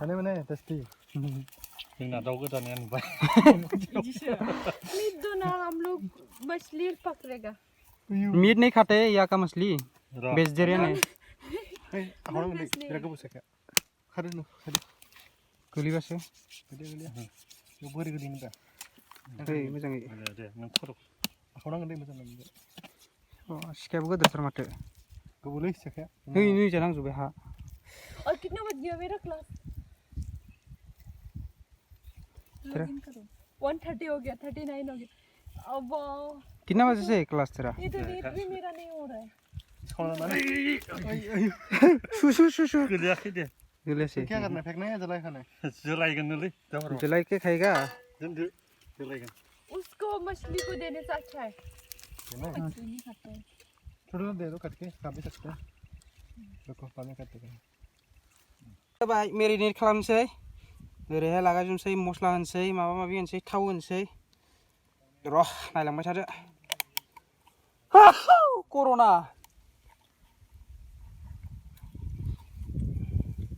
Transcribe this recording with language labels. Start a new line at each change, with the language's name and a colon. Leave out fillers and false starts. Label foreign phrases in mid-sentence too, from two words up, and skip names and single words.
Bodo: माने टेस्टि जोंना दाउ गोदानाया नुबाय
Hindi: मीट दो ना हम लोग मछली पकड़ेगा मीट नहीं खाते या का मछली वेजिटेरियन है गोलैबासो
Bodo: बोरै गोलैनो दा मोजाङै दे नों खर' आखावनांगोन दे मोजां सिखायाबो गोदोरथार माथो गोबावलै सिखाया नै जानांजोबबाय हा
Hindi: और कितना बज गया मेरा क्लास 1:30 हो गया 39 हो गया अब कितना बजे से क्लास तेरा ये तो नीट भी मेरा नहीं हो रहा है शू
Bodo: गोलैयाखै दे गोलैयासै
Hindi: क्या करना फेंकना है
Bodo: जलायखानाय जलायगोनलै
Hindi: जलाय के खाएगा
Bodo: दोनदो जलायगोन
Hindi: उसको मछली को देने से अच्छा है नहीं खाता है थोड़ा दे दो काट के खा भी सकते हैं देखो पानी काट के
Bodo: बाय मेरिनेट खालामनोसै ओरैहाय लागायजोबनोसै मस्ला होनोसै माबा माबि होनोसै थाव होनोसै र' नायलांबाय थादो कर'ना